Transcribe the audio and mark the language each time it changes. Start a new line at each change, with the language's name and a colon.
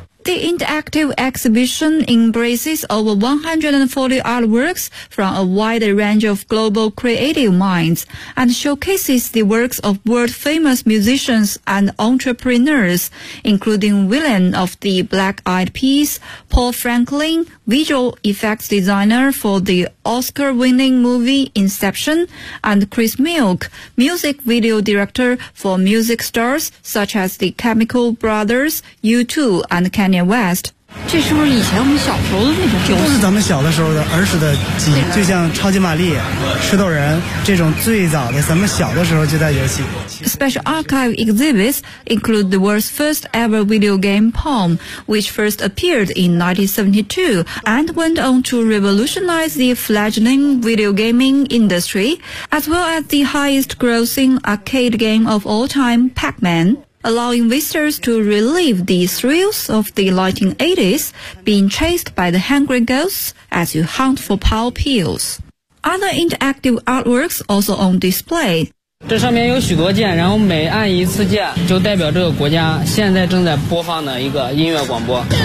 English: The interactive exhibition embraces over 140 artworks from a wide range of global creative minds and showcases the works of world-famous musicians and entrepreneurs, including William of the Black Eyed Peas, Paul Franklin, visual effects designer for the Oscar-winning movie Inception, and Chris Milk, music video director for music stars such as the Chemical Brothers, U2, and Kanye West.
Chinese: 这是不是以前我们小时候的那种？都是咱们小的时候的儿时的记忆，就像超级玛丽、吃豆人这种最早的，咱们小的时候就在游戏。
English: Special archive exhibits include the world's first ever video game Pong, which first appeared in 1972 and went on to revolutionize the fledgling video gaming industry, as well as the highest-grossing arcade game of all time, Pac-Man. Allowing visitors to relieve the thrills of the 1980s, being chased by the hungry ghosts as you hunt for power pills. Other interactive artworks also on display.
Chinese: 这上面有许多键，然后每按一次键就代表这个国家现在正在播放的一个音乐广播。